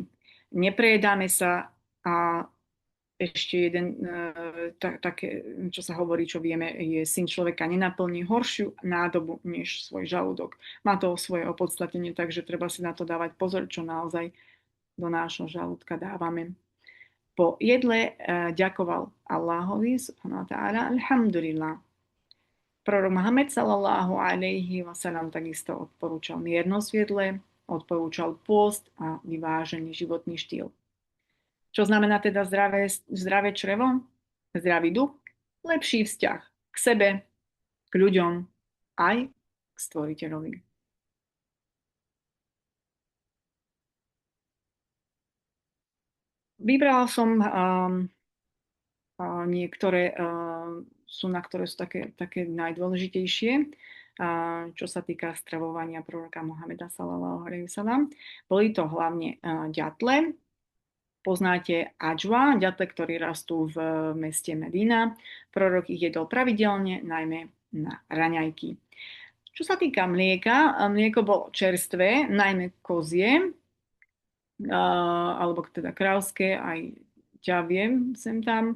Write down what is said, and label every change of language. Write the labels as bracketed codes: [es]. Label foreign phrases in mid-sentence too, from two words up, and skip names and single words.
[sk] Neprejedáme sa a ešte jeden také, čo sa hovorí, čo vieme, je syn človeka nenaplní horšiu nádobu než svoj žalúdok. Má to svoje opodstatnenie, takže treba si na to dávať pozor, čo naozaj do nášho žalúdka dávame. Po jedle ďakoval Allahovi [ar] سبحانه وتعالى, [sk] alhamdulillah. Prorok Mohamed [ar] صلى الله عليه وسلم [sk] takisto odporúčal miernosť v jedle, odporúčal pôst a vyvážený životný štýl. Čo znamená teda zdravé črevo? Zdravý duch, lepší vzťah k sebe, k ľuďom, aj k stvoriteľovi. Vybrala som niektoré suná, ktoré sú také najdôležitejšie, čo sa týka stravovania proroka Mohameda [ar] صلى الله عليه وسلم. [sk] Boli to hlavne ďatle, poznáte adžua, ďatle, ktoré rastú v meste Medina. Prorok ich jedol pravidelne, najmä na raňajky. Čo sa týka mlieka, mlieko bolo čerstvé, najmä kozie, alebo teda krávské, aj ťavie sem tam.